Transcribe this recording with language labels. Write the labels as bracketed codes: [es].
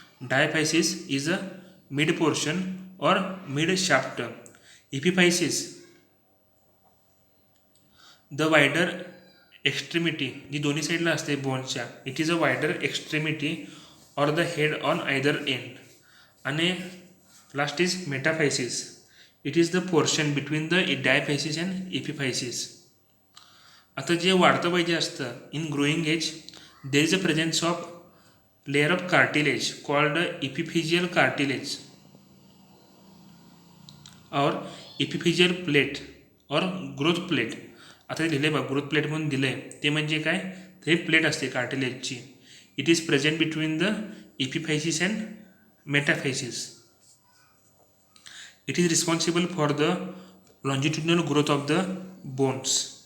[en] Diaphysis is a mid portion or mid shaft. [mr] इपिफायसिस [en] the wider extremity [mr] जी दोन्ही साईडला असते बोनच्या. [en] It is a wider extremity or the head on either end. आणि last is metaphysis. It is the portion between the diaphysis and epiphysis. [mr] आता जे वाढतं पाहिजे असतं [en] In growing age there is a presence of layer of cartilage called epiphyseal cartilage or epiphyseal plate or growth plate. [mr] आता ते दिले बघ ग्रोथ प्लेट म्हणून दिलं आहे ते म्हणजे काय, ते प्लेट असते कार्टिलेजची. [en] It is present between the epiphysis and metaphysis. It is responsible for the longitudinal growth of the bones.